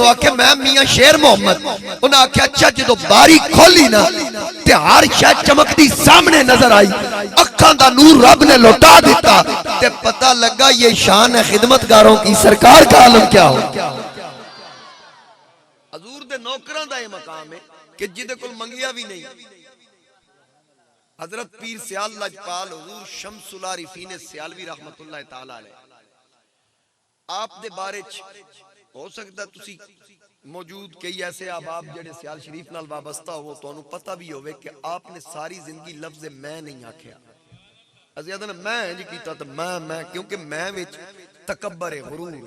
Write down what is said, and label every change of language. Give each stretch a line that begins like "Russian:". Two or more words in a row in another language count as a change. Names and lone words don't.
Punjabi: آکھے میں میاں شیر محمد۔ انہاں آکھیا اچھا جو باری کھولی نا تے ہر شے چمکدی سامنے نظر آئی، اکھاں دا نور رب نے لوٹا دتا تے پتہ لگا
Urdu: یہ شان ہے خدمت گاروں کی، سرکار کا عالم کیا ہو.
Punjabi: حضور دے نوکراں دا یہ مقام ہے کہ جیدے کول منگیا بھی نہیں. حضرت پیر سیال لجپال حضور شمس العارفین سیالوی رحمۃ اللہ تعالیٰ علیہ آپ دے بارے چ ہو سکدا تسیں موجود کئی ایسے احباب جیہڑے سیال شریف نال وابستہ ہو، تہانوں پتہ بھی ہووے کہ آپ نے ساری زندگی لفظ میں نہیں آکھیا. اسیں آکھدے نا میں اینج کیتا تے میں کیونکہ میں وچ تکبر ہے، غرور ہے.